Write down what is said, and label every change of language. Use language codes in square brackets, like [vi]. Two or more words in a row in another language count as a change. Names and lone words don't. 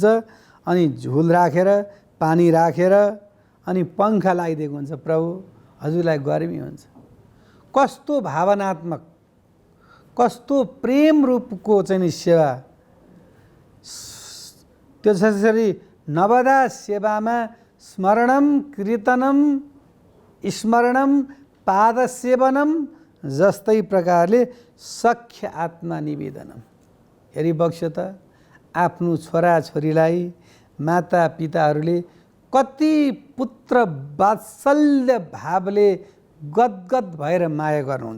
[ne] अनि झुल राखेर पानी राखेर अनि पङ्खा लगाइदिएको हुन्छ। प्रभु हजुरलाई गर्मी हुन्छ। कस्तो भावनात्मक, कस्तो प्रेम रूपको चाहिँ नि सेवा। त्यसरी नवदा सेवामा [sa] स्मरणम कीर्तनम स्मरणम पादसेवनम [ne] जस्तै प्रकारले [sa] सख्य आत्मा निवेदनम। [ne] हेरी बक्स्यो त आफ्नो छोराछोरीलाई माता पिताहरूले कति पुत्र वात्सल्य भावले गदगद भएर माया गर्नुहुन्छ।